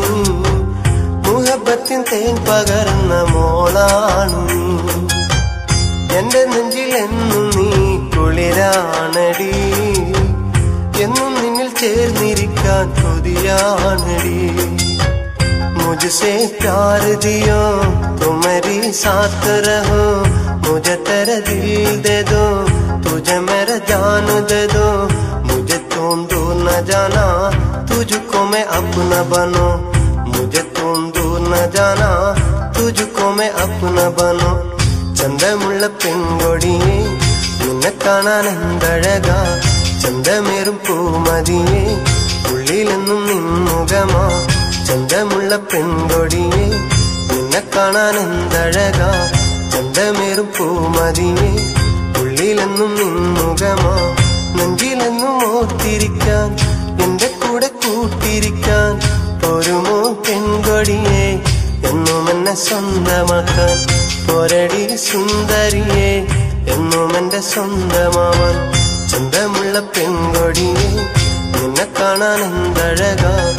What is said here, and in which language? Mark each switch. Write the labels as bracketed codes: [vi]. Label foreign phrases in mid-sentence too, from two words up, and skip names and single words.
[ml] മുഹബത്തിൻ തേൻ പകർന്ന മോളാണു നീ എന്റെ നെഞ്ചിൽ എന്നും നീ കുളിരാണടി എന്നും നിന്നിൽ ചേർന്നിരിക്കാൻ കൊതിയാണടി [hi] मुझसे प्यार दियो तो मेरी साथ रहो मुझे तेरा दिल दे दो तुझे मेरा जान दे दो मुझे तुम दूर न जाना तुझको मैं अपना बनो मुझे तुम दूर न जाना तुझको मैं अपना बनो [ml] ചന്തമുള്ള പെൺകൊടിയെ നിന്നെ കാണാൻ എന്തഴകാ ചന്തമേറും പൂമതിയെ ഉള്ളിലെന്നും നിൻമുഖമാ ചന്തമുള്ള പെൺകൊടിയെ നിന്നെ കാണാൻ എന്തഴകാ ചന്തമേറും പൂമതിയെ ഉള്ളിലെന്നും നിൻമുഖമാ നെഞ്ചിലെന്നും ഓർത്തിരിക്കാൻ എന്റെ കൂടെ കൂട്ടിരിക്കാൻ ഒരുമോ പെൺകൊടിയെ എന്നും എന്നെ സ്വന്തമാക്കാൻ പോരടി സുന്ദരിയെ എന്നും എന്റെ സ്വന്തമാവാൻ ചന്തമുള്ള പെൺകൊടിയെ നിന്നെ കാണാൻ എന്തഴകാ